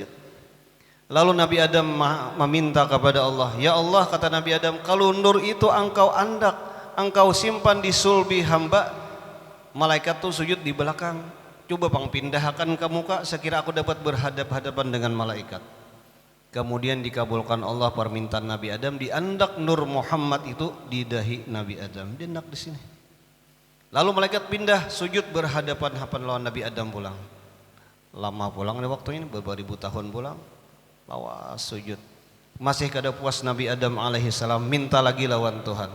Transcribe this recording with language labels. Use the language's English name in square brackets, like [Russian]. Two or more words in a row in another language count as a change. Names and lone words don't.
[Banjar] Lalu Nabi Adam meminta kepada Allah, [Arabic] ya Allah, [Banjar] kata Nabi Adam, kalau nur itu engkau andak, engkau simpan di sulbi hamba, malaikat tuh sujud di belakang. [Indonesian] Coba bang pindahkan ke muka, sekira aku dapat berhadap-hadapan dengan malaikat. Kemudian dikabulkan Allah permintaan Nabi Adam, [Banjar] diandak nur Muhammad itu di dahi Nabi Adam, diandak di sini. Lalu malaikat pindah sujud berhadapan-hadapan lawan Nabi Adam pulang. Lama pulang di waktu ini, beberapa ribu tahun pulang. Lawas sujud. Masih kada puas Nabi Adam [Arabic] alaihi salam, [Banjar] minta lagi lawan Tuhan.